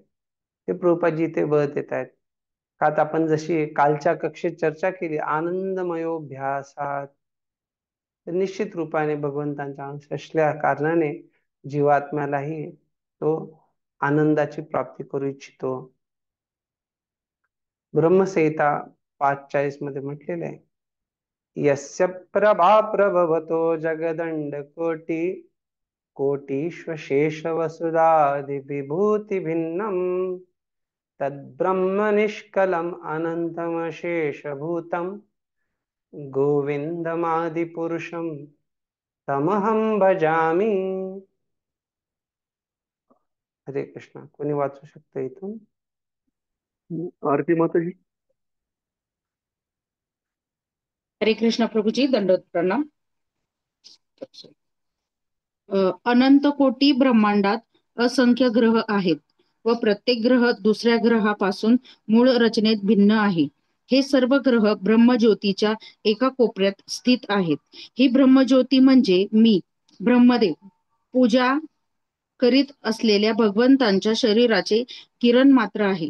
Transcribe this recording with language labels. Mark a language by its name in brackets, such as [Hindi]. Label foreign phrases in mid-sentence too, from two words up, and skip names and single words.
[Marathi] ते प्रभुपादजी ते बळ देत आहेत. का तर आपण जशी कालच्या कक्षेत चर्चा केली आनंदमयोभ्यासात, तर निश्चित रूपाने भगवंतांचा अंश असल्या कारणाने जीवात्म्यालाही तो आनंदाची प्राप्ती करू इच्छितो. ब्रह्मसंहिता 5:40 मध्ये म्हटलेलं आहे, [Sanskrit] यस्य प्रभा प्रभवतो जगदंड कोटी कोटीश्वशेष वसुधादि विभूति भिन्नम तद्ब्रह्म निष्कलम अनंतमशेषभूतम गोविंदमादिपुरुषम तमहं भजामि. हरे कृष्ण. [Marathi] कोणी वाचू शकतं इथून? आरती माताजी. [Sanskrit] हरे कृष्ण [Marathi] प्रभुजी, दंडवत प्रणाम. अनंत कोटी ब्रह्मांडात असंख्य ग्रह आहेत व प्रत्येक ग्रह दुसऱ्या ग्रहापासून मूळ रचनेत भिन्न आहे. हे सर्व ग्रह ब्रह्मज्योतीच्या एका कोपऱ्यात स्थित आहेत. ही ब्रह्मज्योती म्हणजे मी ब्रह्मदेव पूजा करीत असलेल्या भगवंतांच्या शरीराचे किरण मात्र आहे.